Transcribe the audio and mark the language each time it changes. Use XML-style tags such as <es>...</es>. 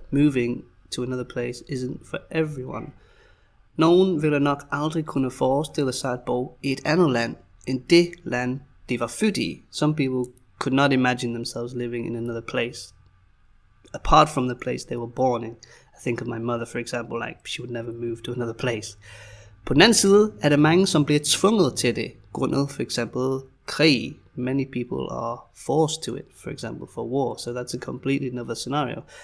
<en>Moving to another place isn't for everyone.</en> <da>Nogen ville nok aldrig kunne forestille sig at bo i et andet land end det land, de var født i.</da> <en>Some people could not imagine themselves living in another place apart from the place they were born in. I think of my mother, for example, like she would never move to another place.</en> <da>På den anden side er der mange, som bliver tvunget til det, grundet for eksempel krig.</da> <en>Many people are forced to it, for example, for war. So that's a completely another scenario.</en>